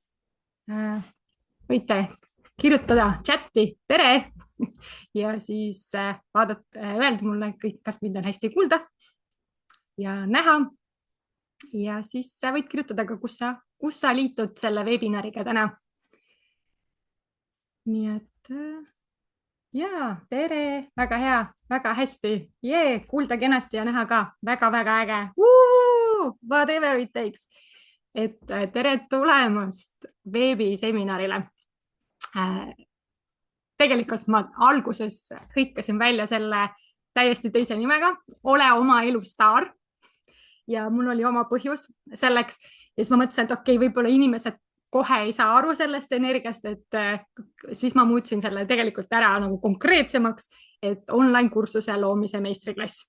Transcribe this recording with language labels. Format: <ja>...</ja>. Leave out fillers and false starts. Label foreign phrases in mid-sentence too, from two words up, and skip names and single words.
<et>Võite kirjutada chati tere ja siis öelda mulle kõik, kas mind on hästi kuulda ja näha. Ja siis võid kirjutada ka, kus sa liitud selle webinariga täna. Nii et tere, väga hea, väga hästi. Kuulda kenasti ja näha ka. Väga-väga äge.</et> <en>Whatever it takes.</en> <et>Et tere tulemast veebiseminarile. Tegelikult ma alguses hõikasin välja selle täiesti teise nimega. Ole oma elu staar. Ja mul oli oma põhjus selleks. Ja siis ma mõtlesin, et okei, võib-olla inimesed kohe ei saa aru sellest energiast, et siis ma muutsin selle tegelikult ära nagu konkreetsemaks, et online kursuse loomise meistriklass.</et>